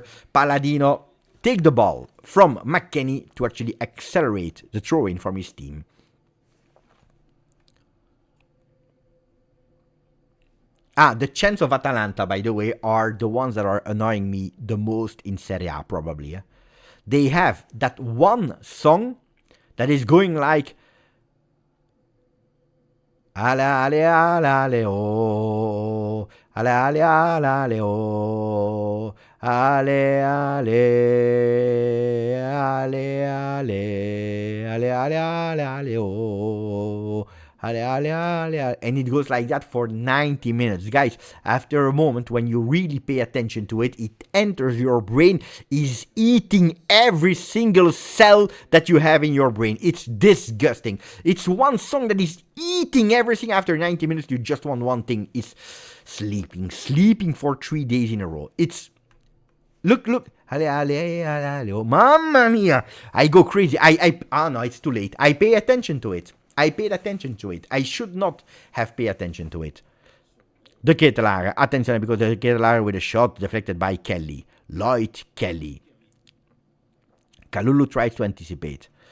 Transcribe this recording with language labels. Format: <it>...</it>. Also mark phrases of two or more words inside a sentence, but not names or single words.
<en>Palladino take the ball from McKennie to actually accelerate the throw-in from his team. The chants of Atalanta, by the way, are the ones that are annoying me the most in Serie A, probably. They have that one song that is going like Ale ale ale ale oh, ale ale ale ale oh, ale ale ale ale ale ale ale oh. And it goes like that for 90 minutes. Guys, after a moment, when you really pay attention to it, it enters your brain, is eating every single cell that you have in your brain. It's disgusting. It's one song that is eating everything. After 90 minutes, you just want one thing, is sleeping for 3 days in a row. It's, look, Ale, ale, ale, ale.</en> <it>Oh, mamma mia!</it> <en>I go crazy. Oh no, it's too late. I pay attention to it. I paid attention to it. I should not have paid attention to it. De Ketelaere. Attenzione, because De Ketelaere with a shot deflected by Kelly. Lloyd Kelly. Kalulu tries to anticipate.</en>